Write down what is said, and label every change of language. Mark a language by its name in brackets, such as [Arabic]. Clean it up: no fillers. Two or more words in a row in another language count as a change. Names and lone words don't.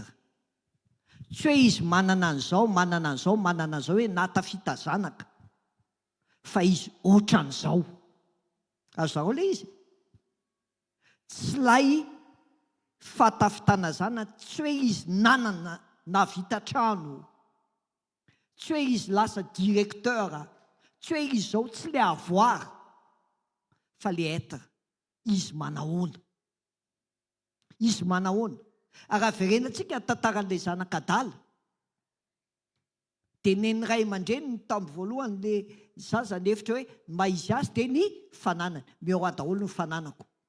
[Malagasy] Tsy hoe izy manana an'izao manana an'izao manana an'izao hoe natafita zanaka, fa izy ohatran'izao. Azao ilay izy, tsy lay fatafitana zanaka, tsy hoe izy nanana navita trano, tsy hoe izy lasa directeur, tsy hoe izy zao, tsy le avoir fa le être. Izy manahoana, izy manahoana. Raha verenantsika tantaran'ilay zanaka adala dia neny ray aman-dreny tamin'ny voalohany le zaza nefitra hoe maizy azy dia ny fananany, miao daholo ny fananako.